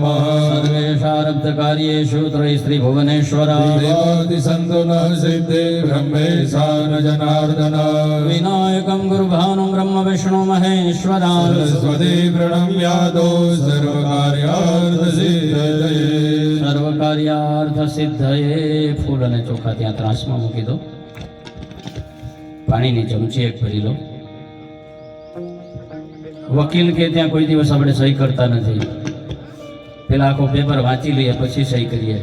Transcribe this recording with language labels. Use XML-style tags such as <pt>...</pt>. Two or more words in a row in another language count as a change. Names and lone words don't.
<sa>सर्वेषारब्धकार्येषु त्रयस्त्रिभुवनेश्वरा देवादिसन्तो न सिद्धे ब्रह्मेशा न जनार्दन विनायकं गुरुभानुं ब्रह्म विष्णु महेश्वरा सरस्वती प्रणम्यादो सर्वकार्यार्थसिद्धये સર્વકાર્યાર્થ સિદ્ધયે.</sa> <gu>ફૂલ અને ચોખા ત્યાં ત્રાસમાં મૂકી દો. પાણીની ચમચી એક ભરી લો. વકીલ કે ત્યાં કોઈ દિવસ આપણે સહી કરતા નથી. પેલા આખો પેપર વાંચી લઈએ પછી સહી કરીએ.</gu>